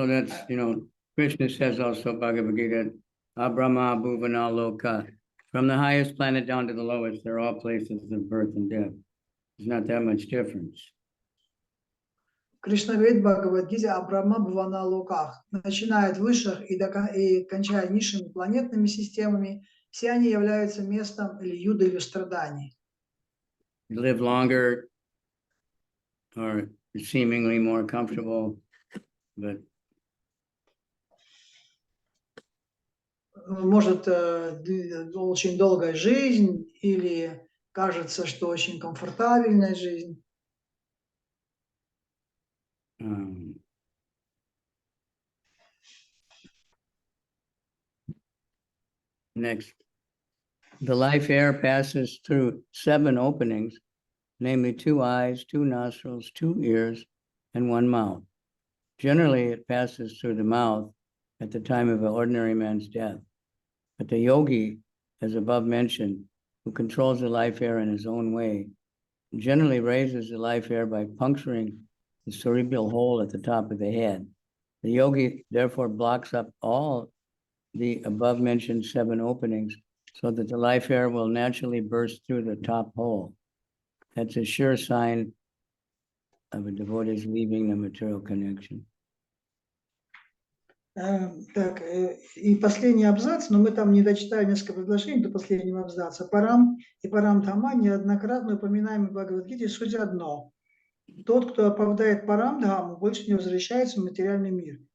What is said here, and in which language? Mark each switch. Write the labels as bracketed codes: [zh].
[en] So that's, Krishna says also Bhagavad Gita, Abrahma Bhuvana Loka. From the highest planet down to the lowest, they're all places of birth and death. There's not that much difference. [ru] Кришна говорит в Бхагавад-гите о Брахма Бхавана Локах. Начиная от высших и кончая низшими планетными системами, все они являются местом или юда, или страданий. [en] Live longer or seemingly more comfortable, but [ru] может очень долгая жизнь или кажется, что очень комфортабельная жизнь. [en] Next, the life air passes through 7 openings, namely 2 eyes, 2 nostrils, 2 ears, and 1 mouth. Generally, it passes through the mouth at the time of an ordinary man's death. But the yogi, as above mentioned, who controls the life air in his own way, generally raises the life air by puncturing the cerebral hole at the top of the head. The yogi therefore blocks up all the above mentioned 7 openings so that the life air will naturally burst through the top hole. That's a sure sign of a devotee's leaving the material connection. [ru] Так, и последний абзац, но мы там не дочитаем несколько предложений до последнего абзаца. Парам и Парам Дхама неоднократно упоминаем в Бхагавад-гите суть одно. Тот, кто оправдает Парам Дхаму, больше не возвращается в материальный мир.